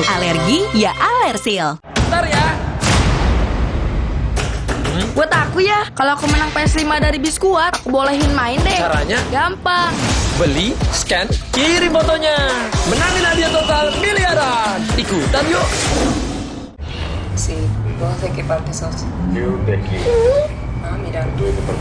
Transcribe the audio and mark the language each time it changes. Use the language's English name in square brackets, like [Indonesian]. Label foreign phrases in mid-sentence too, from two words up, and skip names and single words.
[Indonesian] Alergi ya Alersil. Bentar ya. Buat aku ya, kalau aku menang PS5 dari Biskuat, aku bolehin main deh. Caranya? Gampang. Beli, scan, kirim fotonya. Menangin hadiah total miliaran. Ikutan yuk. [Spanish] Sí, vamos a equipar tesoros. Yo de aquí. Ah, mira. Tú de parte